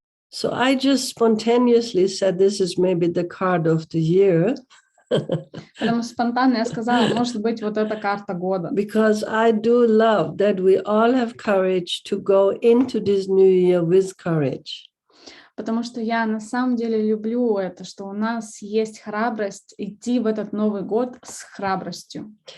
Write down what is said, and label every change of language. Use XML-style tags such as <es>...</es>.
<en>So I just spontaneously said this is maybe the card of the year.</en> <ru>Поэтому спонтанно я сказала, может быть, вот эта карта года.</ru> <en>Because I do love that we all have courage to go into this new year with courage.</en> <ru>Потому что я на самом деле люблю это, что у нас есть храбрость идти в этот Новый год с храбростью.</ru>